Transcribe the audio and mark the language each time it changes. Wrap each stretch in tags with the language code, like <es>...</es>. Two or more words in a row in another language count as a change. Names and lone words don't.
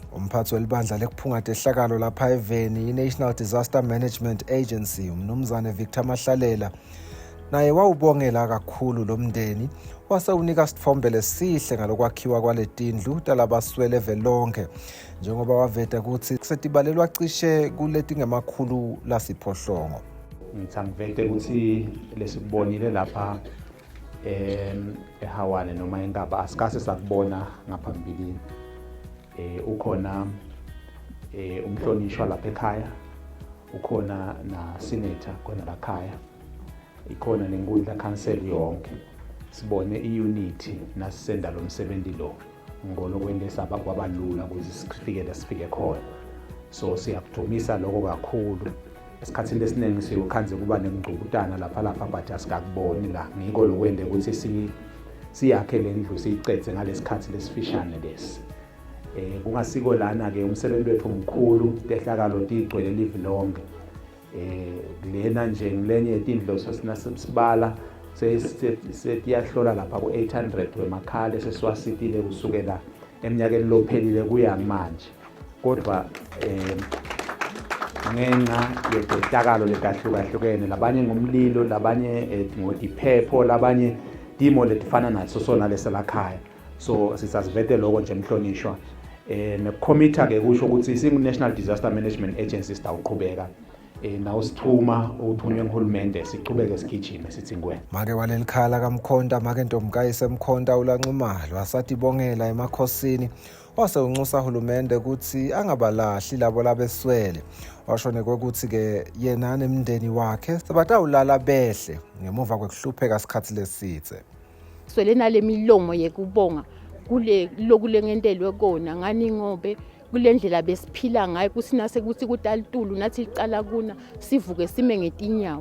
<ss>umphathi welibandla lekuphungatha ehlakalo lapha eVeni iNational Disaster Management Agency umnumzane Victor Mahlalela naye wawubongela kakhulu lo mndeni wase unika sithombe lesihle ngalokwakhiwa kwaletindlu talabaswele evelonke njengoba waveta ukuthi setibalelwa cishe kuleti ngemakhulu lasiphohlongo. Ngithi angivete ukuthi lesikubonile lapha eHawane noma eNkaba asikase sakubona ngaphambilini. Ukhona umhlonishwa lapha ekhaya, ukhona na senator khona la khaya, ikhona nenkundla council yonke. Sibone iunity nasisenda lo msebenzi lo ngolo kwendesa kwabalula ukuthi sifike khona. So siyakudumisa lokho kakhulu. Esikhathini esiningi siyokhanze kuba nemngqubutana lapha but asikakuboni la. Ngikho lokwende ukuthi siyakhe lendlu siyicethe ngalesikhathi lesifishane lesi. Kungasiko lana ke umsebenzi wethu omkhulu tehlakalo tigcwele live lonke. Lena nje ngilenye yetindlu sesibala sesiyahlola lapha ku 800 wemakhala sesiwasitile kusukela eminyakeni lophelile kuya manje. Kodwa ngenxa yetehlakalo letahlukahlukene labanye ngomlilo, labanye ngodiphepho, labanye timo letifana naso sona leselakhaya. So sisazivete lokho nje emhlonishwa. Nekhomitha ke kusho ukuthi singu-National Disaster Management Agency sitawuqhubeka nawo sithuma uthunywe nguhulumende siqhubeke sigijime sithi ngwena. Make waleli khala kaMkhonda make Ntombukayise Mkhonda ulanxumalo asathi bongela emakhosini wase unxusa uhulumende ukuthi angabalahli labo labeswele. Washone ukuthi ke yena nemndeni wakhe sebatawulala behle ngemuva kwekuhlupheka isikhathi lesithe. Swele nale milomo yekubonga kule ngendelwe kona ngani ngobe kulendlela besiphila ngayo kusinase ukuthi kutalitulu nathi liqala kuna sivuke sime ngetinyawo.</ss>